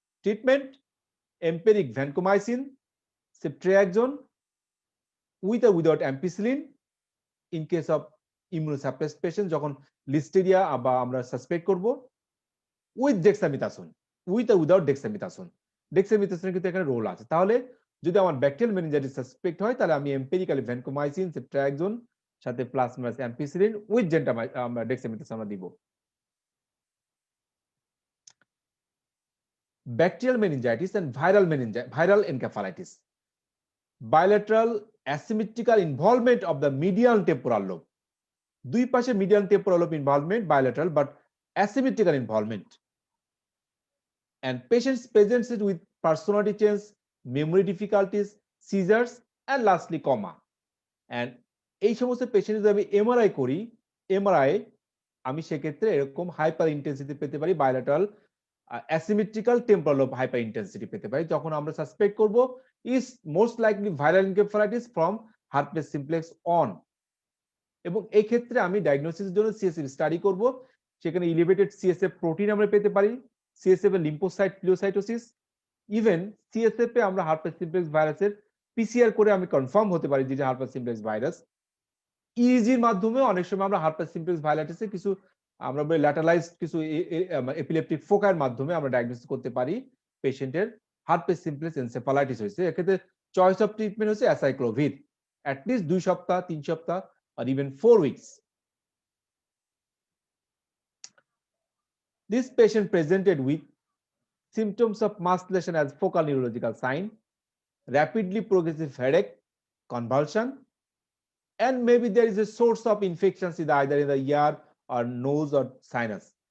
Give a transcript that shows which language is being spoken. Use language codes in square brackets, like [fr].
[bn] Treatment এম্পেরিক vancomycin, ceftriaxone with or without ampicillin in case of immunosuppressed patients যখন Listeria বা আমরা suspect করব, with ডেক্সামিথাসোন, with or without ডেক্সামিথাসোন। ডেক্সামিথাসোনের কিন্তু এখানে রোল আছে। তাহলে যদি আমার ব্যাকটেরিয়াল মেনিনজাইটিস সাসপেক্ট হয়, তাহলে আমি এম্পেরিক্যালি ভ্যানকোমাইসিন, সেফট্রিয়াক্সোন সাথে প্লাস মাইনাস অ্যাম্পিসিলিন উইথ আমরা ডেক্সামিথাসোন আমরা দিব। [en] Bacterial meningitis and viral encephalitis, bilateral asymmetrical involvement of the medial temporal lobe. দুই পাশে medial temporal lobe involvement, bilateral but asymmetrical involvement. And patients presented with personality change, memory difficulties, seizures, and lastly coma. [bn] And এই সমস্ত patient যদি আমি MRI করি, MRI আমি সেক্ষেত্রে এরকম হাইপার ইন্টেন্সিটি পেতে পারি, bilateral asymmetrical temporal lobe hyper intensity পেতে পারি। যখন আমরা সাসপেক্ট করব is most likely viral encephalitis from herpes simplex on, এবং এই ক্ষেত্রে আমি ডায়াগনোসিসের জন্য সিএসএফ স্টাডি করব। সেখানে এলিভেটেড সিএসএফ প্রোটিন আমরা পেতে পারি, সিএসএফ এর লিম্ফোসাইট প্লিওসাইটোসিস, ইভেন সিএসএফ এ আমরা হার্পেস সিমপ্লেক্স ভাইরাসের পিসিআর করে আমি কনফার্ম হতে পারি যে হার্পেস সিমপ্লেক্স ভাইরাস। ইইজির মাধ্যমে অনেক সময় আমরা হার্পেস সিমপ্লেক্স ভাইরাসের কিছু আমরা বলি ল্যাটারালাইজড কিছু এপিলেপটিক ফোকার মাধ্যমে আমরা ডায়াগনোসিস করতে পারি পেশেন্টের হার্পেস সিমপ্লেক্স এনসেফালাইটিস হয়েছে। এক্ষেত্রে চয়েস অফ ট্রিটমেন্ট হচ্ছে অ্যাসাইক্লোভির, at least 2 সপ্তাহ, 3 সপ্তাহ, or even 4 weeks. [en] This patient presented with symptoms of masturbation as focal neurological sign, rapidly progressive headache, convulsion, and maybe there is a source of infections either in the ear or nose or sinus.